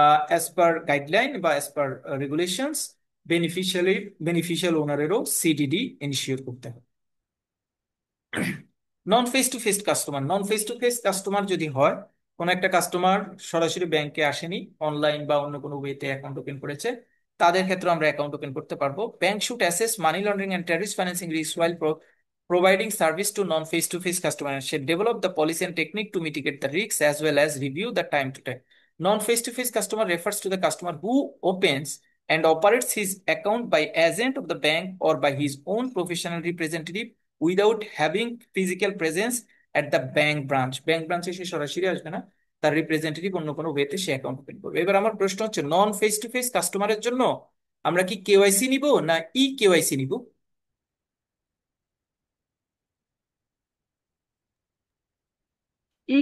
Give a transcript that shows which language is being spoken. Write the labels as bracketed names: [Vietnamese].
[English] as per guideline [Bangla] বা as per regulations, beneficial ওনারেরও CDD ensure করতে হবে। নন face to face customer, non face to face customer যদি হয়, কোন একটা কাস্টমার সরাসরি ব্যাংকে আসেনি, অনলাইন বা অন্য কোনো ওয়েতে অ্যাকাউন্ট ওপেন করেছে, তাদের ক্ষেত্রে আমরা অ্যাকাউন্ট ওপেন করতে পারবো। [English] Bank should assess money laundering and terrorist financing risk while providing service to non face to face customer, and should develop the policy and technique to mitigate the risks as well as review the time to time. Non face to face customer refers to the customer who opens and operates his account by agent of the bank or by his own professional representative without having physical presence at the bank branch. [Bangla] Bank ব্রাঞ্চে সে সরাসরি আসবে না, তার representative অন্য কোনো ওয়েতে সে account open করবে। এবার আমার প্রশ্ন হচ্ছে, নন ফেস টু ফেস কাস্টমারের জন্য আমরা কি কেওয়াইসি নিব না ই কেওয়াইসি নিব? ই